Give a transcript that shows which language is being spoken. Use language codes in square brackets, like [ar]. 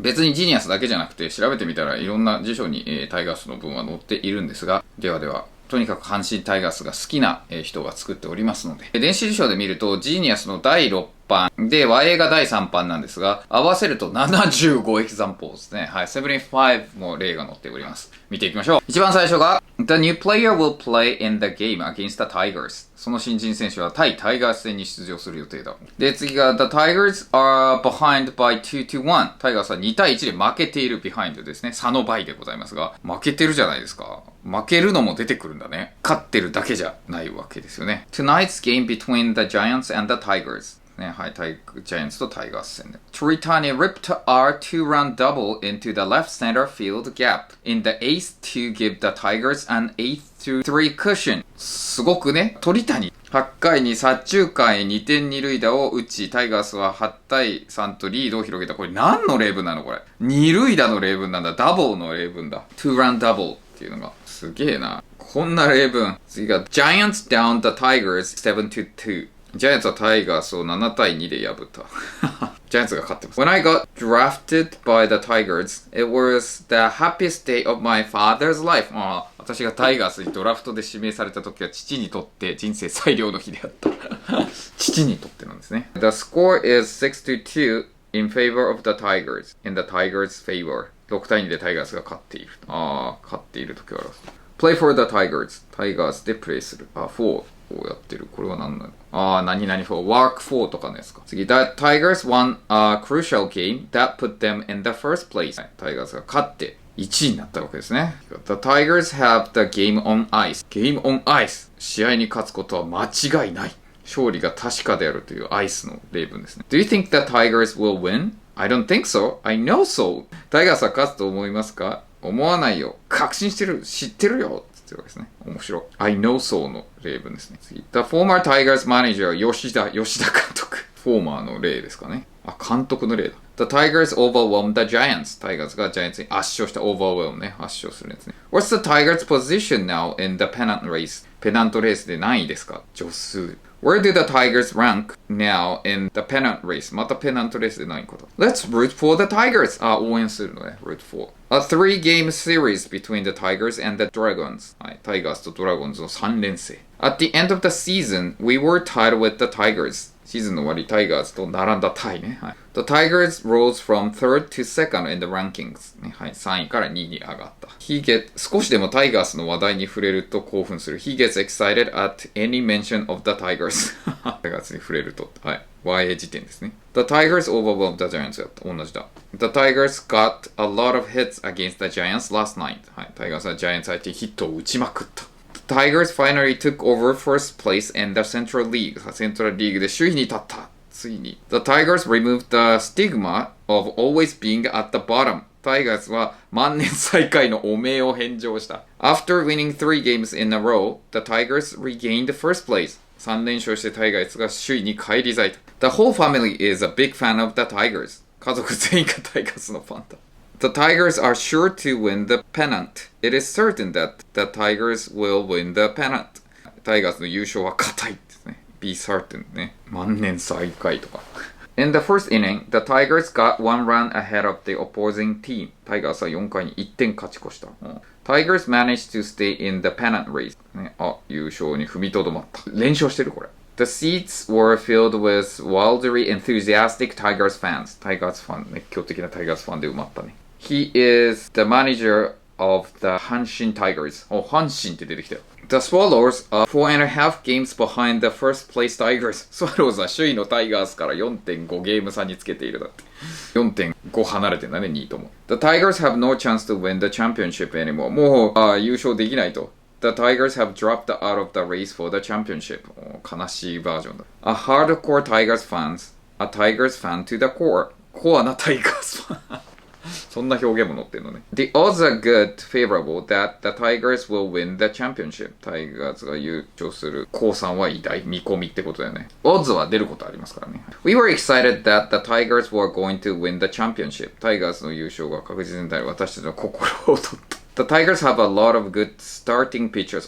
[ja] 別にジーニアスだけじゃなくて、調べてみたらいろんな辞書に、タイガースの文は載っているんですが、では。とにかく阪神タイガースが好きな人が作っておりますので。電子辞書で見ると、ジーニアスの第6版で、和英が第3版なんですが、合わせると75エキザンポーですね。はい、75も例が載っております。見ていきましょう。一番最初が、 [en] The new player will play in the game against the Tigers. [ja] その新人選手は対タイガース戦に出場する予定だ。で、次が、 [en] The Tigers are behind by 2-1. [ja] タイガースは2対1で負けている behind ですね。差の倍でございますが、負けてるじゃないですか。負けるのも出てくるんだね。勝ってるだけじゃないわけですよね。 [en] Tonight's game between the Giants and the Tigers. [ja] ね、はい、ジャイアンツとタイガース戦で。 [en] Toritani ripped our two-run double into the left center field gap in the eighth to give the Tigers an 8-3 cushion. [ja] すごくね、鳥谷。 8回に左中間へ2点2塁打を打ち、タイガースは8対3とリードを広げた。これ何の例文なのこれ。 2塁打の例文なんだ。ダブルの例文だ。 two-run double っていうのが。すげえな。こんな例文。次が [en] Giants down the Tigers 7-2. [ja] ジャイアンツはタイガースを7対2で破った。ジャイアンツが勝ってます。 [en] When I got drafted by the Tigers, it was the happiest day of my father's life. [ja] 私がタイガースにドラフトで指名された時は父にとって人生最良の日であった。父にとってなんですね。 [en] The score is 6-2 in favor of the Tigers. In the Tigers' favor. [ja] 6対2でタイガースが勝っている。勝っている時は [en] Play for the Tigers. [ja] タイガースでプレイする。 4。こうやってる。これは何なの？何々 for work for とかのやつか。 [en] 次、The Tigers won a crucial game that put them in the first place. [ja] タイガースが勝って1位になったわけですね。 [en] The Tigers have the game on ice. Game on ice. [ja] 試合に勝つことは間違いない。勝利が確かであるというアイスの例文ですね。 [en] Do you think the Tigers will win? I don't think so. I know so. [ja] タイガースは勝つと思いますか？思わないよ。確信してる。知ってるよ。ってわけですね。面白い。 I know so の例文ですね。次。 [en] The former Tigers manager 吉田監督。 [ja] フォーマーの例ですかね。監督の例だ。 [en] The Tigers overwhelmed the Giants. [ja] タイガースがジャイアンツに圧勝した overwhelm ね。圧勝するんですね。 [en] What's the Tigers position now in the pennant race? [ja] ペナントレースで何位ですか？助数。 [en] Where do the Tigers rank now in the pennant race? [ja] またペナントレースで何位かと。 [en] Let's root for the Tigers! [ja] 応援するのね。root for. [en] A 3-game series between the Tigers and the Dragons. [ja] はい。タイガースとドラゴンズの3連戦。 [en] At the end of the season, we were tied with the Tigers. [ja] シーズンの終わり、タイガースと並んだタイね。はい。 [en] The Tigers rose from third to second in the rankings. [ja] ね。はい。3位から2位に上がった。少しでもタイガースの話題に触れると興奮する。 [en] He gets excited at any mention of the Tigers. [ja] タイガースに触れると。はい。和英辞典ですね。 [en] The Tigers overwhelmed the Giants [ja] やった。同じだ。 [en] The Tigers got a lot of hits against the Giants last night. [ja] はい。タイガースはジャイアンツ相手にヒットを打ちまくった。 [en] The Tigers finally took over first place in the Central League. [ja] セントラルリーグで首位に立った。ついに。 [en] The Tigers removed the stigma of always being at the bottom. [ja] タイガースは万年最下位の汚名を返上した。 [en] After winning 3 games in a row, the Tigers regained first place. [ja] 3連勝してタイガースが首位に返り咲いた。 [en] The whole family is a big fan of the Tigers. [ja] 家族全員がタイガースのファンだ。 [en] The Tigers are sure to win the pennant. It is certain that the Tigers will win the pennant. [ja] タイガースの優勝は固いですね。 [en] Be certain [ja] ね。万年最下位とか。 [en] In the first inning, the Tigers got 1 run ahead of the opposing team. [ja] タイガースは4回に1点勝ち越した。 [en] Tigers managed to stay in the pennant race. [ja] ね、優勝に踏みとどまった。連勝してるこれ。 [en] The seats were filled with wildly enthusiastic Tigers fans. [ja] タイガースファン、熱狂的なタイガースファンで埋まったね。 [en] He is the manager of the 阪神 Tigers. [ja] 阪神って出てきたよ。 [en] The Swallows are 4.5 games behind the first place Tigers. [ja] スワローズは首位のタイガースから 4.5 ゲーム差につけているだって。 4.5 離れてんだね、2位とも。 [en] The Tigers have no chance to win the championship anymore. [ja] もう優勝できないと。 [en] The Tigers have dropped out of the race for the championship. [ja] 悲しいバージョンだ。 [en] A hardcore Tigers fans. A Tigers fan to the core. [ja] コアなタイガースファン。そんな表現も載ってんのね。 [en] The odds are good, favorable that the Tigers will win the championship. [ja] タイガースが優勝する公算は偉大。見込みってことだよね。オッズは出ることありますからね。 [en] We were excited that the Tigers were going to win the championship. [ja] タイガースの優勝が確実になる私たちの心を取った。 [en] The Tigers have a lot of good starting pitchers.